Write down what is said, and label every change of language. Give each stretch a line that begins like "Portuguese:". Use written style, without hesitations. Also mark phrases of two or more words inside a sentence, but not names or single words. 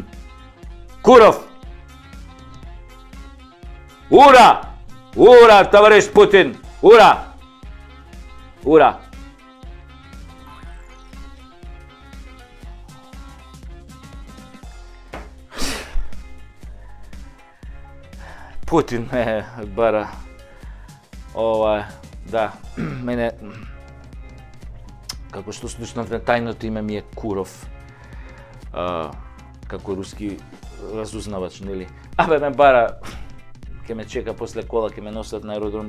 Russian: Куров. Ура! Ура, товариш Путин. Ура! Ура!
Macedonian: Путин е бара да, мене како што слушнав, тајното име ми е Куров, како руски разузнавач, нели? Абе ме бара, ќе ме чека после кола, ќе ме носат на аеродром.